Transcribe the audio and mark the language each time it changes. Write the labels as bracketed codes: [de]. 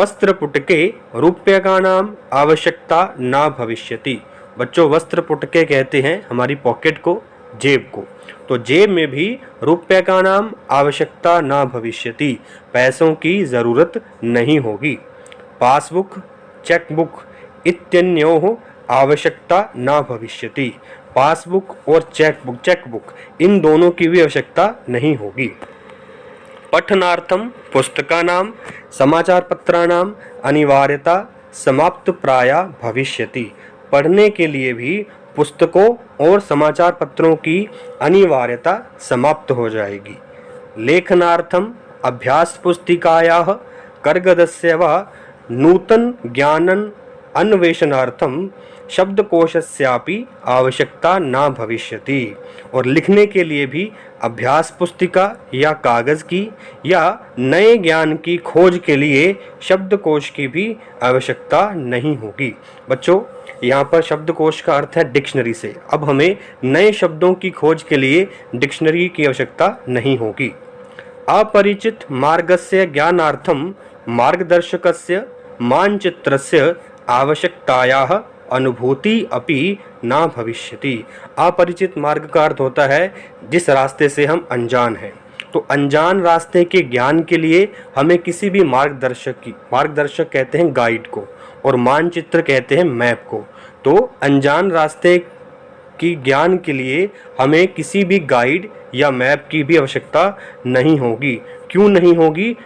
[sa] वस्त्रपुटके रूप्यकानाम आवश्यकता न भविष्यति। [hi] बच्चों, वस्त्रपुटके कहते हैं हमारी पॉकेट को, जेब को। तो जेब में भी [sa] रूप्यकानाम आवश्यकता न भविष्यति, [hi] पैसों की ज़रूरत नहीं होगी। [sa] पासबुक, चेकबुक इत्यन्योः आवश्यकता न भविष्यति। [hi] पासबुक और चेकबुक इन दोनों की भी आवश्यकता नहीं होगी। [sa] पठनार्थम पुस्तकानाम समाचार पत्राणाम अनिवार्यता समाप्त प्राया भविष्यति। [hi] पढ़ने के लिए भी पुस्तकों और समाचार पत्रों की अनिवार्यता समाप्त हो जाएगी। [sa] लेखनार्थम अभ्यास पुस्तिकायाः कर्गदस्य वा नूतन ज्ञानन अन्वेषणार्थम शब्दकोशस्यापि आवश्यकता न भविष्यति। [hi] और लिखने के लिए भी अभ्यास पुस्तिका या कागज़ की या नए ज्ञान की खोज के लिए शब्दकोश की भी आवश्यकता नहीं होगी। बच्चों, यहाँ पर शब्दकोश का अर्थ है डिक्शनरी से। अब हमें नए शब्दों की खोज के लिए डिक्शनरी की आवश्यकता नहीं होगी। [sa] अपरिचित मार्गस्य ज्ञानार्थम मार्गदर्शकस्य मानचित्रस्य आवश्यकतायाः अनुभूति अपि न भविष्यति। [hi] अपरिचित मार्ग का अर्थ होता है जिस रास्ते से हम अनजान हैं। तो अनजान रास्ते के ज्ञान के लिए हमें किसी भी मार्गदर्शक कहते हैं गाइड को, और मानचित्र कहते हैं मैप को। तो अनजान रास्ते की ज्ञान के लिए हमें किसी भी गाइड या मैप की भी आवश्यकता नहीं होगी। क्यों नहीं होगी?